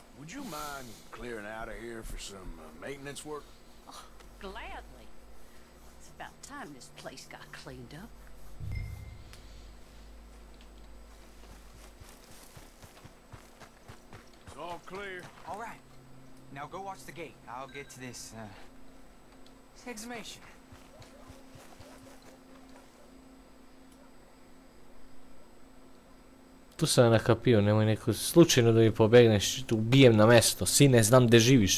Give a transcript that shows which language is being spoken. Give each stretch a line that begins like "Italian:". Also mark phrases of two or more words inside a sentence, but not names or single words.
English: Would you mind clearing out of here for some maintenance work? Gladly. It's about time this place got cleaned up. It's all clear. All right. Now go watch the gate. I'll get to this exhumation.
Serbian: Tu sam nakapio, nemoj neko slučajno da mi pobegneš, tu ubijem na mesto, sine, znam gde živiš.